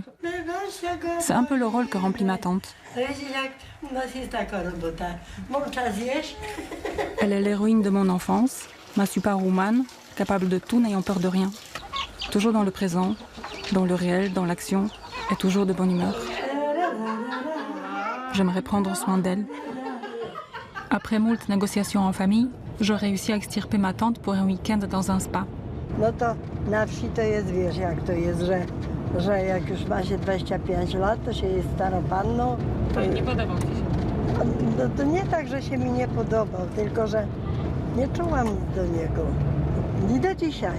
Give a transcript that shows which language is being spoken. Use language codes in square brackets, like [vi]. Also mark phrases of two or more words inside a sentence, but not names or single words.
[fr] C'est un peu le rôle que remplit ma tante. Elle est l'héroïne de mon enfance, ma superwoman, capable de tout, n'ayant peur de rien. Toujours dans le présent, dans le réel, dans l'action, et toujours de bonne humeur. J'aimerais prendre soin d'elle. Après moult négociations en famille, je réussis à extirper ma tante pour un week-end dans un spa. [pl] No to na wsi to jest, wiesz, jak to jest, że jak już ma się 25 lat, to się jest starą panną. To nie podobał ci się? No, to nie tak, że się mi nie podobał, tylko że nie czułam nic do niego. I do dzisiaj.